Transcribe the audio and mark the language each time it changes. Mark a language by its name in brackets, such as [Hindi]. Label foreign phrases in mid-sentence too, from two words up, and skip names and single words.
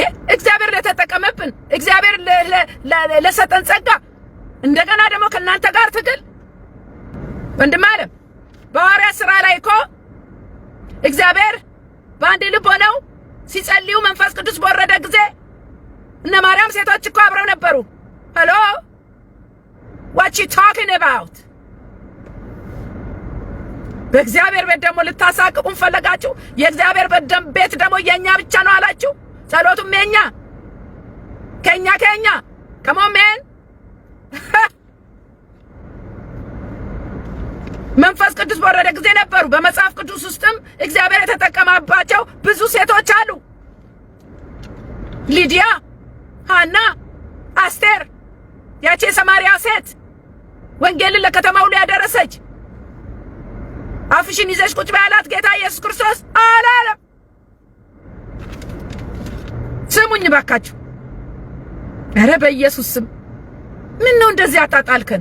[Amharic] እግዚአብሔር ለተጠቀመብን፣ እግዚአብሔር ለሰጠን ጸጋ እንደገና ደግሞ ከእናንተ ጋር ትግል ወንድም አለም በሐዋርያት ሥራ ላይ እኮ እግዚአብሔር በአንድ ልብ ሆነው ሲጸልዩ መንፈስ ቅዱስ በወረደ ጊዜ እነ ማርያም ሴቶች እኮ አብረው ነበሩ። ሄሎ [English] what you talking about? [Amharic] በእግዚአብሔር ቤት ደግሞ ልታሳቅቁን ፈለጋችሁ። የእግዚአብሔር ቤት ደግሞ የኛ ብቻ ነው አላችሁ። ጸሎቱም የኛ ከኛ [English] come on man [Amharic] መንፈስ ቅዱስ በወረደ ጊዜ ነበሩ። በመጽሐፍ ቅዱስ ውስጥም እግዚአብሔር የተጠቀመባቸው ብዙ ሴቶች አሉ። ሊዲያ፣ ሐና፣ አስቴር፣ ያቺ የሰማርያ ሴት ወንጌልን ለከተማው ላይ ያደረሰች አፍሽን ይዘሽ ቁጭ በይ ያላት ጌታ ኢየሱስ ክርስቶስ አላለም። ስሙኝ ባካችሁ። ኧረ በኢየሱስ ስም ምን ነው እንደዚህ አጣጣልከን?